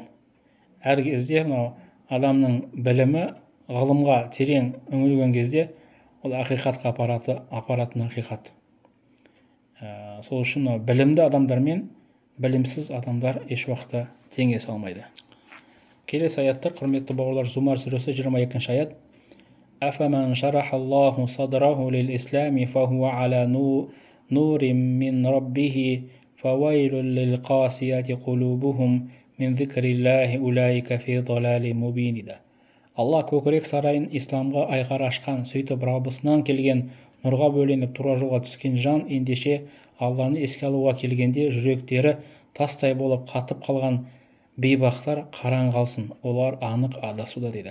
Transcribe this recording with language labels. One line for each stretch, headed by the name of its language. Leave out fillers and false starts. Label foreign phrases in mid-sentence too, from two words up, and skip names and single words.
Kazakh: Әр кезде мынау адамның білімі ғылымға терең үңілген кезде ол ақиқатқа апаратын ақиқат. Сол үшін білімді адамдар мен білімсіз адамдар еш уақытта теңесе алмайды. Келесі аяттар, құрметті бауырлар, Зумар сүресі 22 аят.
Arabic: أفمن شرح الله صدره للإسلام فهو على نور من ربه فويل للقاسية قلوبهم من ذكر الله أولئك في ضلال مبين.
Kazakh: Алла көкірек сарайын исламға айқара ашқан, сөйтіп Раббысынан келген нұрға бөленіп тура жолға түскен жан ендеше Алланы еске алуға келгенде жүректері тастай болып қатып қалған бейбақтар қараң қалсын, олар анық адасуда дейді.